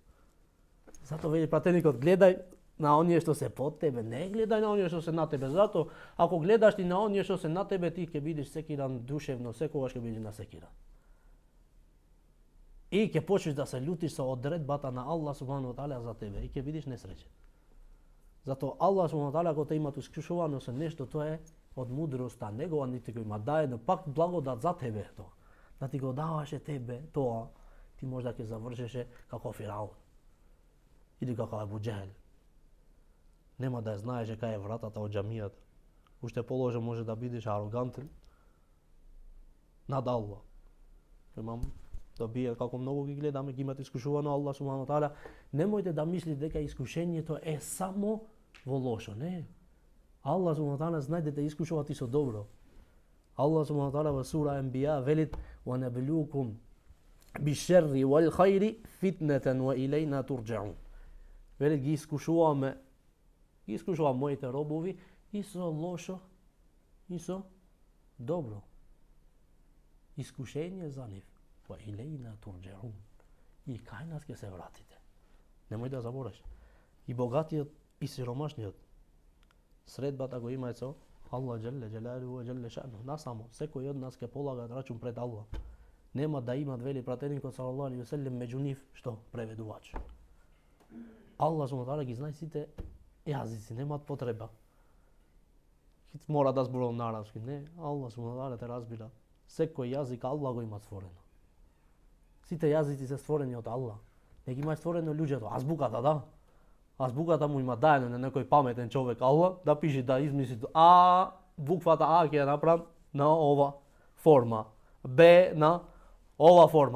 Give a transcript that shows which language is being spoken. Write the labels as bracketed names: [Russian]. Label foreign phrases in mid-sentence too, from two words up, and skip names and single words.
[Macedonian] Зато вели пратеникот, гледај на оние што се под тебе, не гледај на оние што се на тебе. Зато ако гледаш и на оние што се на тебе, ти ќе бидеш секиран душевно, секогаш ќе бидеш насекиран. И ќе почнеш да се љутиш со одредбата на Аллах [Arabic] سبحانه وتعالى [Macedonian] за тебе и ќе бидеш несреќен. Зато Аллах [Arabic] سبحانه وتعالى [Macedonian] кога те има искушувано со нешто, тоа е од мудроста негова, нити го има даено пак благодат за тебе тоа. Да ти го даваше тебе тоа, ти можда ќе завршеше како Фираун или како Абу Џехел. Нема да знаеше кај е вратата од џамијата. Уште положе може да бидеш арогантен над Аллах. Имам да бие како многу ги гледаме, ги имате искушувано Аллах [Arabic] سبحانه وتعالى. [Macedonian] Немојте да мислите дека искушението е само во лошо, не. Аллах [Arabic] سبحانه وتعالى [Macedonian] знае да искушува ти со добро. Аллах [Arabic] سبحانه وتعالى [Macedonian] во сура Анбија велит: [Arabic] "ونبلوكم بالشر والخير فتنة وإلينا ترجعون." [Macedonian] Велит ги искушуваме моите робови и со лошо и со добро. Искушение за нив. [Arabic] وإلينا ترجعون. [Macedonian] И кај нас ќе се вратите. Немој да забораш. И богатиот и сиромашниот средбата го имаат со Аллах [Arabic] جل جلاله وجل شأنه. [Macedonian] Насамо секој од нас ќе полагаат рачун пред Аллах. Нема да имат, вели пратеникот [Arabic] صلى الله عليه وسلم, [Macedonian] меѓу нив што преведувач. Аллах [Arabic] سبحانه وتعالى [Macedonian] ги знае сите јазици, немаат потреба. Мора да зборувам на арапски. Не, Аллах [Arabic] سبحانه وتعالى [Macedonian] те разбира. Секој јазик Аллах го има створено. Сите јазици се створени од Аллах. Не ги има створено луѓето. Азбуката, да. Азбуката му има даено на некој паметен човек Аллах да пише, да измисли А, буквата А ќе ја направам на ова форма, Б на ова форма.